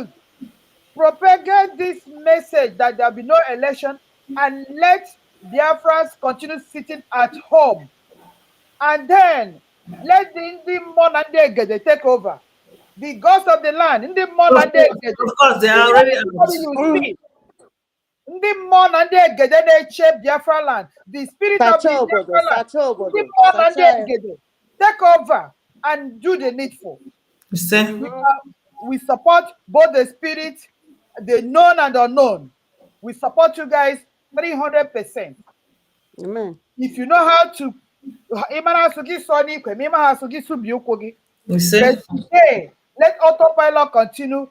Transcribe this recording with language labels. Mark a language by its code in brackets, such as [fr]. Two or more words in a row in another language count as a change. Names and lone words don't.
[en] Propagate this message that there will be no election, and let Biafrans continue sitting at home. And then let the Indi Monandege take over. The ghost of the land, Indi Monandege. Of course, they are already out. [ig] ndị mmụọ na ndị egede na-eche Biafra land, [en] the spirit of the Biafra land, [ig] ndị mmụọ na ndị egede, [en] take over and do the needful. We support both the spirit, the known and unknown. We support you guys 300%. Amen. If you know how to, but today, let autopilot continue.